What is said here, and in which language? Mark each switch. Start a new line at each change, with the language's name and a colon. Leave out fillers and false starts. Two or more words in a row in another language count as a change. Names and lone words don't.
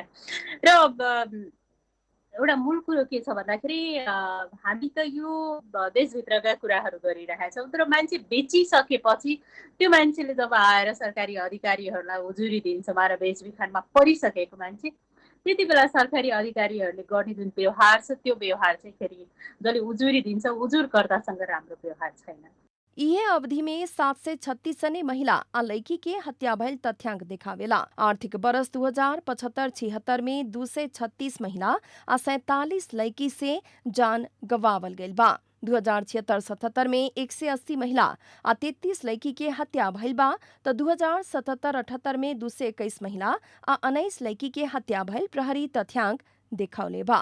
Nepali: र एउटा मूल कुरो के छ भन्दाखेरि हामी त यो देशभित्रका कुराहरू गरिरहेका छौँ, तर मान्छे बेचिसकेपछि त्यो मान्छेले जब आएर सरकारी अधिकारीहरूलाई उजुरी दिन्छ, मानव बेचबिखनमा परिसकेको मान्छे, त्यति बेला सरकारी अधिकारीहरूले गर्ने जुन व्यवहार छ त्यो व्यवहार चाहिँ फेरि जसले उजुरी दिन्छ उजुरकर्तासँग राम्रो व्यवहार छैन।
Bhojpuri: यह अवधि में 736 जने महिला आ लड़की के हत्या भयल तथ्यांक देखावेला। आर्थिक वर्ष 2075-76 में 236 महिला आ 47 लड़की से जान गवावल गईल बा। 2076-77 में 180 महिला आ 33 लड़की के हत्या भइल बा तो 2077-78 में 221 महिला आ 19 लड़की के हत्या भइल प्रहरी तथ्यांक देखौले बा।